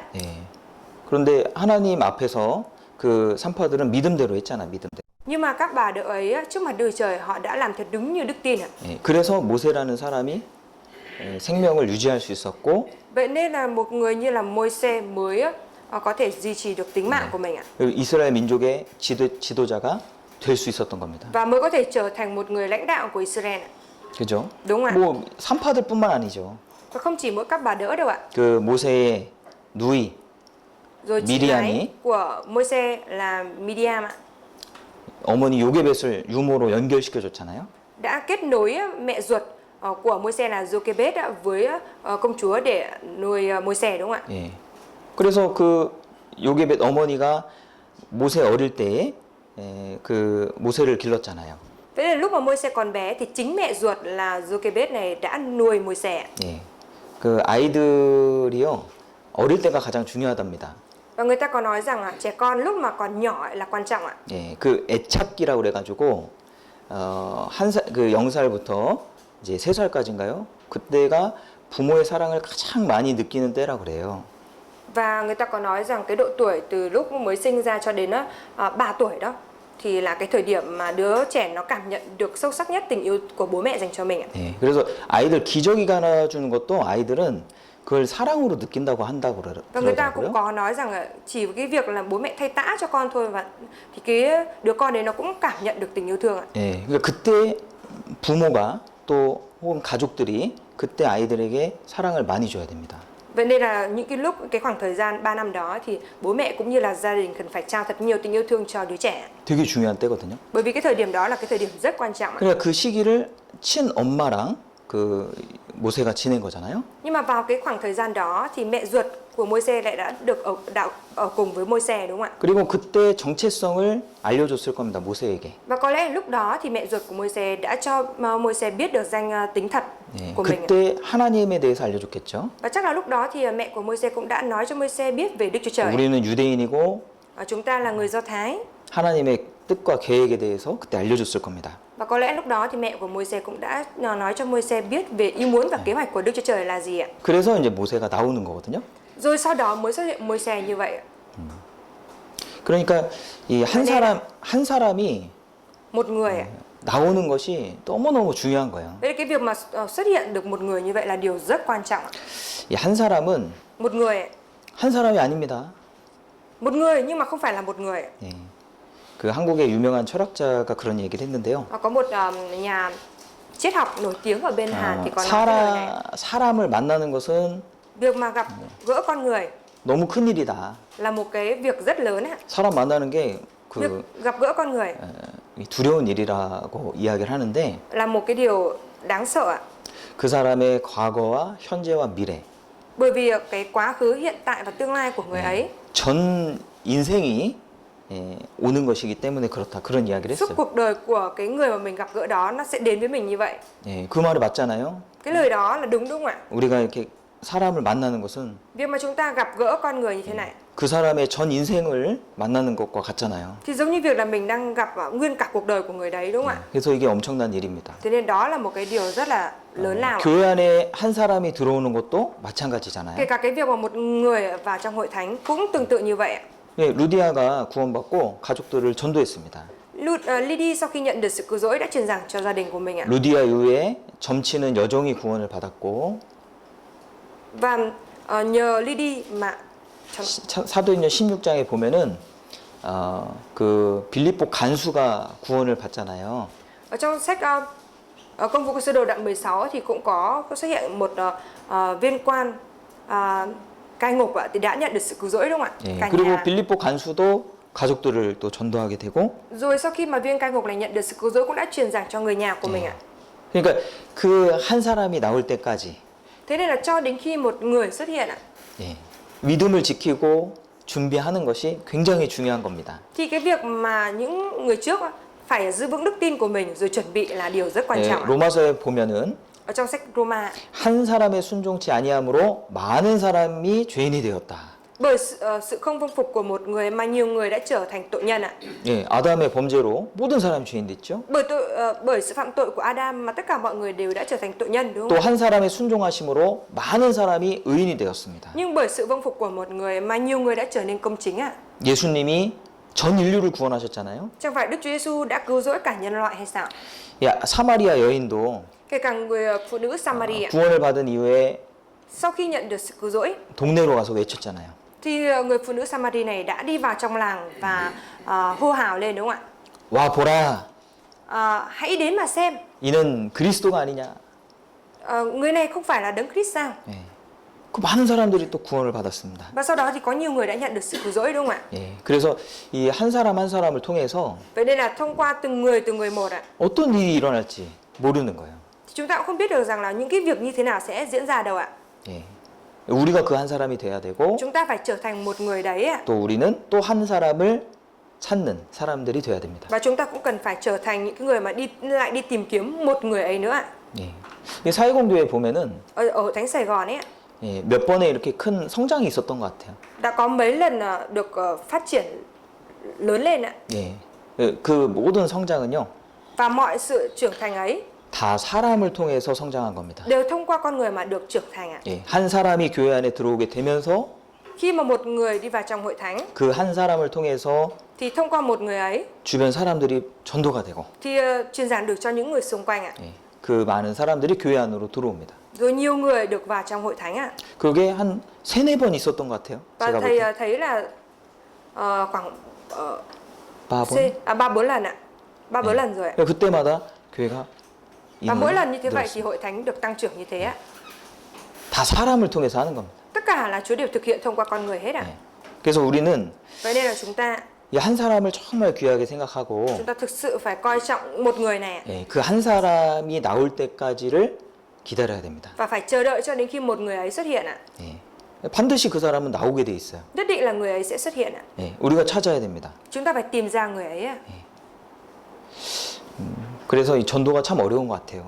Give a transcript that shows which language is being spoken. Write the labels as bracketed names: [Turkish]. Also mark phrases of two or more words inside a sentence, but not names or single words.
[Korean] 예. 그런데 하나님 앞에서 그 산파들은 믿음대로 했잖아, 믿음대로. [Vietnamese] Nhưng mà các bà đỡ ấy trước mặt Đức Trời họ đã làm thật đúng như đức tin ạ. [Korean] 예, 그래서 모세라는 사람이 생명을 유지할 수 있었고, [Vietnamese] Vậy nên là một người như là Môi-se mới có thể duy trì được tính mạng của mình ạ. [Korean] 그리고 이스라엘 민족의 지도자가 될 수 있었던 겁니다. [Vietnamese] Và mới có thể trở thành một người lãnh đạo của Israel ạ. [Korean] 그죠? [Vietnamese] Đúng ạ. [Korean] 뭐 산파들뿐만 아니죠. [Vietnamese] Và không chỉ mỗi các bà đỡ đâu ạ. [Korean] 그 모세의 누이 [Vietnamese] Rồi chị Miriam gái ý. của Môi-se là Miriam ạ. [Korean] 어머니 요게벳을 유모로 연결시켜 줬잖아요. [Vietnamese] đã kết nối mẹ ruột của Môi-se là Giô-kê-bết với công chúa để nuôi Môi-se, đúng không ạ? [Korean] 예. 그래서 그 요게벳 어머니가 모세 어릴 때에 그 모세를 길렀잖아요. [Vietnamese] Thế là lúc mà Môi-se còn bé thì chính mẹ ruột là Giô-kê-bết này đã nuôi Môi-se. [Korean] 예. 그 아이들이요 어릴 때가 가장 중요하답니다. [Vietnamese] Và người ta có nói rằng trẻ con lúc mà còn nhỏ là quan trọng ạ. [Korean] 예. 그 애착기라고 그래가지고 그 0살부터 이제 3살까지인가요? 그때가 부모의 사랑을 가장 많이 느끼는 때라 그래요. [Vietnamese] Và người ta có nói rằng cái độ tuổi từ lúc mới sinh ra cho đến 3 tuổi đó thì là cái thời điểm mà đứa trẻ nó cảm nhận được sâu sắc nhất tình yêu của bố mẹ dành cho mình ạ. [Korean] 예. 그래서 아이들 기저귀 갈아주는 것도 아이들은 그걸 사랑으로 느낀다고 한다고 [Vietnamese] Và người ta cũng [Korean] 그러더라고요. [Vietnamese] có nói rằng chỉ cái việc là bố mẹ thay tã cho con thôi và thì cái đứa con đấy nó cũng cảm nhận được tình yêu thương ạ. [Korean] 예. 그러니까 그때 부모가 또 혹은 가족들이 그때 아이들에게 사랑을 많이 줘야 됩니다. [Vietnamese] Vậy nên là những cái lúc cái khoảng thời gian 3 năm đó thì bố mẹ cũng như là gia đình cần phải trao thật nhiều tình yêu thương cho đứa trẻ. [Korean] 되게 중요한 때거든요. [Vietnamese] Bởi vì cái thời điểm đó là cái thời điểm rất quan trọng ạ. [Korean] 그러니까 그 시기를 친엄마랑 그 모세가 지낸 거잖아요. [Vietnamese] Nhưng mà vào cái khoảng thời gian đó thì mẹ ruột của Môi-se lại đã được ở cùng với Môi-se, đúng không ạ? [Korean] 그리고 그때 정체성을 알려줬을 겁니다. 모세에게. [Vietnamese] Và có lẽ lúc đó thì mẹ ruột của Môi-se đã cho Môi-se biết được danh tính thật [Korean] 예, [Vietnamese] của mình. [Korean] 그때 하나님에 대해서 알려줬겠죠. [Vietnamese] Và chắc là lúc đó thì mẹ của Môi-se cũng đã nói cho Môi-se biết về Đức Chúa Trời. [Korean] 우리는 유대인이고 [Vietnamese] Chúng ta là người Do Thái. [Korean] 하나님의 뜻과 계획에 대해서 그때 알려줬을 겁니다. [Vietnamese] Và có lẽ lúc đó thì mẹ của Môi-se cũng đã nói cho Môi-se biết về ý muốn và kế hoạch của Đức Chúa Trời là gì ạ. [Korean] 그래서 이제 모세가 나오는 거거든요. [Vietnamese] Rồi sau đó mới xuất hiện Môi-se như vậy ạ. [Korean] 그러니까 이 한 사람이 [Vietnamese] Một người ạ. [Korean] 나오는 것이 너무너무 중요한 거예요. [Vietnamese] Vậy cái việc mà xuất hiện được một người như vậy là điều rất quan trọng ạ. [Korean] 이 한 사람은 [Vietnamese] Một người ạ. [Korean] 한 사람이 아닙니다. [Vietnamese] Một người nhưng mà không phải là một người ạ. [Korean] 예. 그 한국의 유명한 철학자가 그런 얘기를 했는데요. [Vietnamese] Có một nhà triết học nổi tiếng ở bên Hàn thì có nói cái lời này. [Korean] 사람을 만나는 것은 [Vietnamese] Việc mà gặp gỡ con người [Korean] 너무 큰 일이다. [Vietnamese] là một cái việc rất lớn ạ. [Korean] 사람 만나는 게 [Vietnamese] Việc [Korean] 그 [Vietnamese] gặp gỡ con người [Korean] 두려운 일이라고 이야기를 하는데 [Vietnamese] là một cái điều đáng sợ ạ. [Korean] 그 사람의 과거와 현재와 미래, [Vietnamese] Bởi vì cái quá khứ, hiện tại và tương lai của người ấy, [Korean] 전 인생이 오는 것이기 때문에 그렇다. 그런 이야기를 [Vietnamese] suốt [Korean] 했어요. [Vietnamese] cuộc đời của cái người mà mình gặp gỡ đó nó sẽ đến với mình như vậy. [Korean] 예, 그 말이 맞잖아요. [Vietnamese] Cái lời đó là đúng, đúng không ạ? [Korean] 우리가 이렇게 사람을 만나는 것은 [Vietnamese] Việc mà chúng ta gặp gỡ con người như thế này [Korean] 그 사람의 전 인생을 만나는 것과 같잖아요. [Vietnamese] thì giống như việc là mình đang gặp nguyên cả cuộc đời của người đấy, đúng không ạ? [Korean] 그래서 이게 엄청난 일입니다. [Vietnamese] Thế nên đó là một cái điều rất là lớn lao. [Korean] 교회 안에 한 사람이 들어오는 것도 [Vietnamese] Kể [Korean] 마찬가지잖아요. [Vietnamese] cả cái việc mà một người vào trong hội thánh cũng tương tự như vậy ạ. [Korean] 예, 루디아가 구원받고 가족들을 전도했습니다. [Vietnamese] Lydia sau khi nhận được sự cứu rỗi đã truyền giảng cho gia đình của mình ạ. [Korean] 루디아 이후에 점치는 여종이 구원을 받았고 [Vietnamese] Và nhờ Lydia mà [Korean] 사도행전 16장에 보면은 그 빌립보 간수가 구원을 받잖아요. [Vietnamese] ở trong sách Công vụ của sứ đồ đoạn 16 thì cũng có xuất hiện một viên quan cai ngục ạ, thì đã nhận được sự cứu rỗi, đúng không ạ? [Korean] 예, [Vietnamese] Cả [Korean] 그리고 [Vietnamese] nhà. [Korean] 빌립보 간수도 가족들을 또 전도하게 되고 [Vietnamese] Rồi sau khi mà viên cai ngục này nhận được sự cứu rỗi cũng đã truyền giảng cho người nhà của mình ạ. [Korean] 그러니까 그 한 사람이 나올 때까지 [Vietnamese] Thế nên là cho đến khi một người xuất hiện ạ, [Korean] 예, 믿음을 지키고 준비하는 것이 굉장히 중요한 겁니다. [Vietnamese] thì cái việc mà những người trước phải giữ vững đức tin của mình rồi chuẩn bị là điều rất quan [Korean] 예, [Vietnamese] trọng ạ. [Korean] 로마서에 보면은 [Vietnamese] Ở trong sách Roma, [Korean] 한 사람의 순종치 아니함으로 많은 사람이 죄인이 되었다. [Vietnamese] bởi sự không vâng phục của một người mà nhiều người đã trở thành tội nhân ạ. [Korean] 예, 아담의 범죄로 모든 사람이 죄인 됐죠. [Vietnamese] Bởi sự phạm tội của Adam mà tất cả mọi người đều đã trở thành tội nhân, đúng [Korean] 또 [Vietnamese] không? [Korean] 한 사람의 순종하심으로 많은 사람이 의인이 되었습니다. [Vietnamese] Nhưng bởi sự vâng phục của một người mà nhiều người đã trở nên công chính ạ. [Korean] 예수님이 전 인류를 구원하셨잖아요. [Vietnamese] Chẳng phải Đức Chúa Giêsu đã cứu rỗi cả nhân loại hay sao? [Korean] 야, 사마리아 여인도 [Vietnamese] Kể cả người phụ nữ Samaria [Korean] 구원을 받은 이후에 [Vietnamese] sau khi nhận được sự cứu rỗi [Korean] 동네로 가서 외쳤잖아요. [Vietnamese] thì người phụ nữ Samaria này đã đi vào trong làng và hô hào lên, đúng không [Korean] 와 보라, [Vietnamese] ạ? Hãy đến mà xem, [Korean] 이는 그리스도가 아니냐. [Vietnamese] người này không phải là Đấng Christ sao? [Korean] 예. 그 많은 사람들이 또 구원을 받았습니다. [Vietnamese] Và sau đó thì có nhiều người đã nhận được sự cứu rỗi đúng không ạ? [Korean] 예, 그래서 이 한 사람 한 사람을 통해서 [Vietnamese] Vậy nên là thông qua từng người một ạ, [Korean] 어떤 일이 일어날지 모르는 거예요. [Vietnamese] thì chúng ta cũng không biết được rằng là những cái việc như thế nào sẽ diễn ra đâu ạ. [Korean] 예, 우리가 그 한 사람이 돼야 되고 [Vietnamese] Chúng ta phải trở thành một người đấy ạ. [Korean] 또 우리는 또 한 사람을 찾는 사람들이 돼야 됩니다. [Vietnamese] Và chúng ta cũng cần phải trở thành những cái người mà đi tìm kiếm một người ấy nữa ạ. [Korean] 예, 이 사회공교회 보면은 [Vietnamese] Ở Thánh Sài Gòn ấy ạ, [Korean] 예, 몇 번에 이렇게 큰 성장이 있었던 것 같아요. [Vietnamese] đã có mấy lần được phát triển lớn lên ạ. [Korean] 예, 그 모든 성장은요 [Vietnamese] Và mọi sự trưởng thành ấy [Korean] 다 사람을 통해서 성장한 겁니다. [Vietnamese] đều thông qua con người mà được trưởng thành ạ. [Korean] 예, 한 사람이 교회 안에 들어오게 되면서 [Vietnamese] Khi mà một người đi vào trong hội thánh [Korean] 그 한 사람을 통해서 [Vietnamese] thì thông qua một người ấy [Korean] 주변 사람들이 전도가 되고 [Vietnamese] thì truyền giảng được cho những người xung quanh ạ. [Korean] 예, 그 많은 사람들이 교회 안으로 들어옵니다. [Vietnamese] Rồi nhiều người được vào trong hội thánh ạ. [Korean] 그게 한 3-4번 있었던 것 같아요. [Vietnamese] Và [Korean] 제가 볼 [Vietnamese] thầy [Korean] 때. [Vietnamese] thấy là khoảng [Korean] 4번. [Vietnamese] 3-4 lần ạ. 3-4 lần rồi ạ. [Korean] 그때마다 교회가 [Vietnamese] Và mỗi lần như thế vậy [Korean] 늘었어요. [Vietnamese] thì hội thánh được tăng trưởng như thế ạ. [Korean] 다 사람을 통해서 하는 겁니다. [Vietnamese] Tất cả là Chúa đều thực hiện thông qua con người hết ạ. [Korean] 예. 그래서 우리는 [Vietnamese] Vậy nên là chúng ta [Korean] 이 한 사람을 정말 귀하게 생각하고 [Vietnamese] thực sự phải coi trọng một người này ạ. [Korean] 예, 그 한 사람이 나올 때까지를 기다려야 됩니다. [Vietnamese] Và phải chờ đợi cho đến khi một người ấy xuất hiện ạ. [Korean] 예. 반드시 그 사람은 나오게 돼 있어요. [Vietnamese] Nhất định là người ấy sẽ xuất hiện ạ. [Korean] 예, 우리가 찾아야 됩니다. [Vietnamese] Chúng ta phải tìm ra người ấy ạ. [Korean] 그래서 이 전도가 참 어려운 것 같아요.